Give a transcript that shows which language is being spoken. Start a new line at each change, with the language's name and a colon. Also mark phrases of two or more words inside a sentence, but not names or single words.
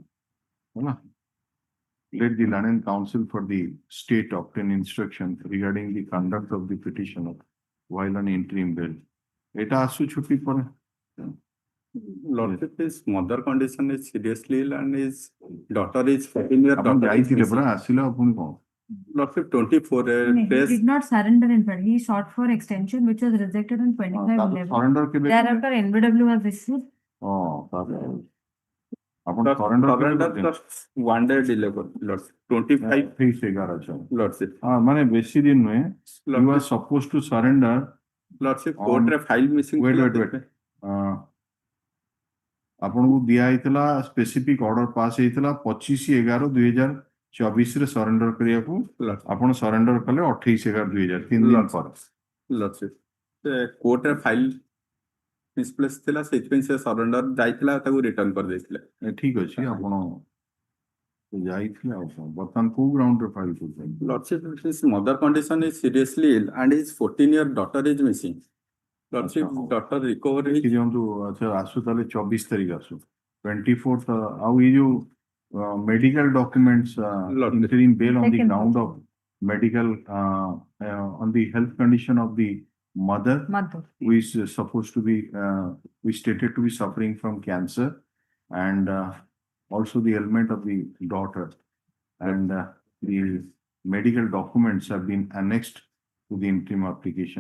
English: Let the learning counsel for the state obtain instruction regarding the conduct of the petitioner while on interim bail.
Odia: ଏଟା ଆସୁ ଛୁଟି ପରେ.
English: Lordship, his mother condition is seriously ill and his daughter is 14-year
Odia: ଆପଣ
English: daughter.
Odia: ଯାଇଥିଲେ ପରା ଆସିଲା ପୁଣି କଣ?
English: Lordship 24 He days. did not surrender in fact. He sought for extension which was rejected on 25/11.
Odia: Surrender କେବେ?
English: Thereafter NBW was issued.
Odia: ଆପଣ surrender
English: Surrender just 1 day delay Lordship. 25 11 Lordship.
Odia: ମାନେ ବେଶୀ ଦିନ ନୁହେଁ.
English: You are supposed to surrender. Lordship court ରେ file missing. Wait.
Odia: ଆପଣଙ୍କୁ ଦିଆ ହେଇଥିଲା
English: specific order pass
Odia: ହେଇଥିଲା 25/11/2024 ରେ ସରେଣ୍ଡର କରିବାକୁ। ଆପଣ ସରେଣ୍ଡର କଲେ 28/11/2000, 3 ଦିନ ପରେ।
English: Lordship.
Odia: କୋର୍ଟ ରେ
English: file misplace
Odia: ଥିଲା, ସେଇଥିପାଇଁ ସେ ସରେଣ୍ଡର ଯାଇଥିଲା, ତାକୁ ରିଟର୍ନ କରିଦେଇଥିଲେ। ଠିକ ଅଛି, ଆପଣ ଯାଇଥିଲେ ଆଉ କଣ ବର୍ତ୍ତମାନ କୋଉ ଗ୍ରାଉଣ୍ଡରେ ଫାଇଲ କରୁଛନ୍ତି?
English: Lordship, his mother condition is seriously ill and his 14-year daughter is missing. Lordship, daughter recovery.
Odia: ଦିଅନ୍ତୁ। ଆଚ୍ଛା, ଆସୁ ତାହେଲେ 24 ତାରିଖ ଆସୁ 24th। ଆଉ ଏଇ ଯୋଉ
English: medical documents, interim bail on the ground of medical on the health condition of the mother who is supposed to be who is stated to be suffering from cancer, and also the ailment of the daughter, and the medical documents have been annexed to the interim application.